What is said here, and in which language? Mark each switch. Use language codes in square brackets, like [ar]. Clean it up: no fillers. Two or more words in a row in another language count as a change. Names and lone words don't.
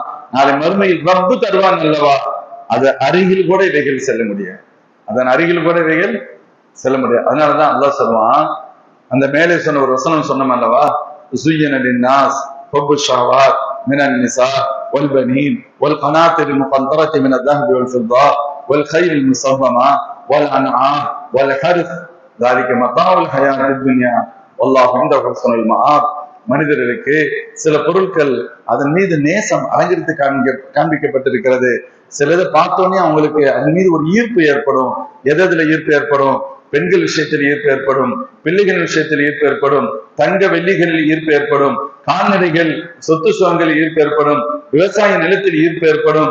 [ta] நாளை மறுமையில் ரப்பு தருவான் அல்லவா, அது அருகில் கூட இவைகள் செல்ல முடியாது, அதன் அருகில் கூட இவைகள் செல்ல முடியாது. அதனாலதான் அல்லாஹ் சொல்லுவான், அந்த மேலே சொன்ன ஒரு வசனம் சொன்னோம் அல்லவா, [ar] زين للناس حب الشهوات من النساء والبنين والقناطير المقنطرة من الذهب والفضة والخيل المسومة والأنعام والحرث ذلك متاع الحياة الدنيا والله عنده حسن المآب. [ta] மனிதர்களுக்கு சில பொருட்கள் அதன் மீது நேசம் அலங்கரித்து காண்பிக்கப்பட்டிருக்கிறது. சிலதை பார்த்தோன்னே அவங்களுக்கு அதன் மீது ஒரு ஈர்ப்பு ஏற்படும். எதுல ஈர்ப்பு ஏற்படும்? பெண்கள் விஷயத்தில் ஈர்ப்பு ஏற்படும், பிள்ளைகள் விஷயத்தில் ஈர்ப்பு ஏற்படும், தங்க வெள்ளிகளில் ஈர்ப்பு ஏற்படும், கால்நடைகள் சொத்து சுகங்களில் ஈர்ப்பு ஏற்படும், விவசாய நிலத்தில் ஈர்ப்பு ஏற்படும்.